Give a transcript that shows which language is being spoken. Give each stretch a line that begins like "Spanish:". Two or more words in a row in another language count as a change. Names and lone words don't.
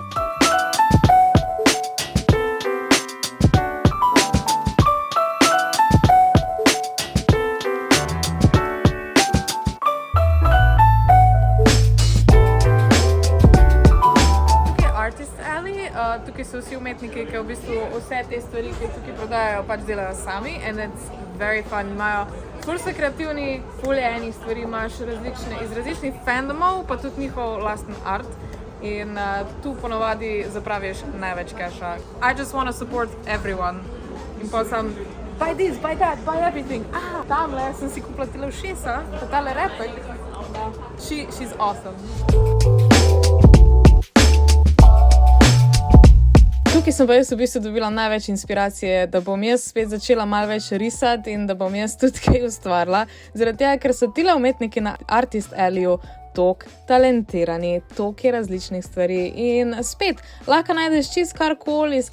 Slovenian: Tukaj je Artist Alley, tukaj so vsi umetniki, ki v bistvu vse te stvari, ki tukaj prodajajo, pač delajo sami.
English: And it's very fun.
Slovenian: Imajo ful so kreativni, ful je enih stvari, imaš iz različnih fandomov, pa tudi njihov lasten art. in tu ponovadi zapraviš največ keša.
English: I just want to support everyone.
Slovenian: In pa sem,
English: buy this, buy that, buy everything.
Slovenian: Tamle sem si kupila tele ušesa, tale repek.
English: She's awesome.
Slovenian: Tukaj sem pa jaz v bistvu dobila največ inspiracije, da bom jaz spet začela malo več risati in da bom jaz tudi kaj ustvarila. Zaradi tega, ker so tile umetniki na Artist Alleyju tok talentirani, tok je različnih stvari in spet, lahko najdeš čist karkoli, iz